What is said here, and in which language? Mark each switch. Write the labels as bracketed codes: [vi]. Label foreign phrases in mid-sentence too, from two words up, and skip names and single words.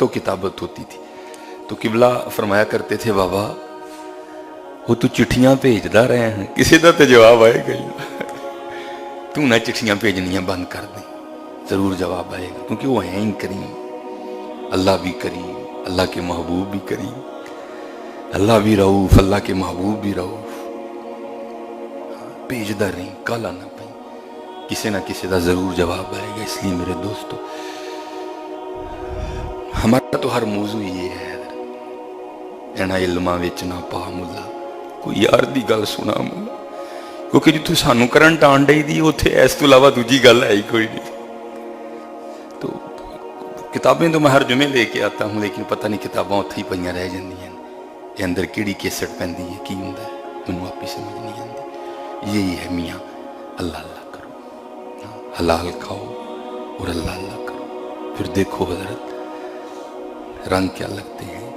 [ur] کتابت ہوتی تھی، تو قبلہ فرمایا کرتے تھے بابا وہ تو چٹھیاں بھیجدا رہے ہیں، کسی دا تے جواب آئے گا، تو نہ چٹھیاں بھیجنیاں بند کر دیں، ضرور جواب آئے گا، کیونکہ وہ ہیں ہی کریم، اللہ بھی کریم، اللہ کے محبوب بھی کریم، اللہ بھی رؤوف، اللہ کے محبوب بھی رؤوف، بھیجدا رہیں، کالا نہ پہیں، کسی نہ کسی دا ضرور جواب آئے گا۔ اس لیے میرے دوستو ہمارا تو ہر موضوع یہ ہے، [pa] اینا علماں وچ نہ پا ملا، کوئی یار دی گل سنا ملا، ਕਿਉਂਕਿ ਜਿੱਥੇ ਸਾਨੂੰ ਕਰੰਟ ਆਉਣ ਡਈ ਦੀ ਉੱਥੇ ਇਸ ਤੋਂ ਇਲਾਵਾ ਦੂਜੀ ਗੱਲ ਹੈ ਹੀ ਕੋਈ ਨਹੀਂ। [ur] تو کتابیں تو میں ہر جمعے لے کے آتا ہوں، لیکن پتا نہیں [pa] ਕਿਤਾਬਾਂ ਉੱਥੇ ਹੀ ਪਈਆਂ ਰਹਿ ਜਾਂਦੀਆਂ ਨੇ। ਅੰਦਰ ਕਿਹੜੀ ਕੈਸਟ ਪੈਂਦੀ ਹੈ, ਕੀ ਹੁੰਦਾ ਹੈ, ਮੈਨੂੰ ਆਪ ਹੀ ਸਮਝ ਨਹੀਂ ਆਤੀ। [ur] یہی ہے میاں، اللہ اللہ کرو، حلال کھاؤ اور اللہ اللہ کرو، پھر دیکھو حضرت رنگ کیا لگتے ہیں.